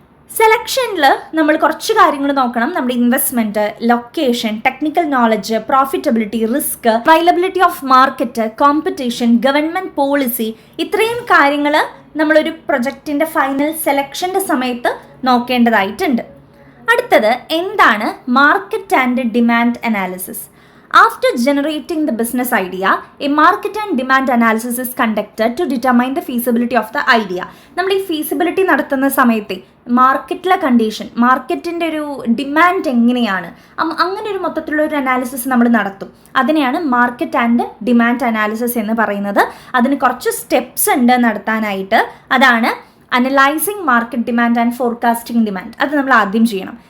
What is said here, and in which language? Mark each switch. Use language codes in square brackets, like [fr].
[ml] സെലക്ഷനിൽ നമ്മൾ കുറച്ച് കാര്യങ്ങൾ നോക്കണം. നമ്മുടെ investment, location, technical knowledge, profitability, risk, availability of market, competition, government policy, ഇത്രയും കാര്യങ്ങൾ നമ്മളൊരു പ്രൊജക്റ്റിൻ്റെ ഫൈനൽ സെലക്ഷൻ്റെ സമയത്ത് നോക്കേണ്ടതായിട്ടുണ്ട്. അടുത്തത് എന്താണ്? Market and demand analysis. [en] After generating the business idea, a market and demand analysis is conducted to determine the feasibility of the idea. [ml] നമ്മൾ ഈ feasibility നടത്തുന്ന സമയത്ത് മാർക്കറ്റിലെ കണ്ടീഷൻ, മാർക്കറ്റിൻ്റെ ഒരു ഡിമാൻഡ് എങ്ങനെയാണ്, അങ്ങനെ ഒരു മൊത്തത്തിലുള്ള ഒരു അനാലിസിസ് നമ്മൾ നടത്തും. അതിനെയാണ് മാർക്കറ്റ് ആൻഡ് ഡിമാൻഡ് അനാലിസിസ് എന്ന് പറയുന്നത്. അതിന് കുറച്ച് സ്റ്റെപ്സ് ഉണ്ട് നടത്താനായിട്ട്. അതാണ് analysing market demand and forecasting demand. അത് നമ്മൾ ആദ്യം ചെയ്യണം.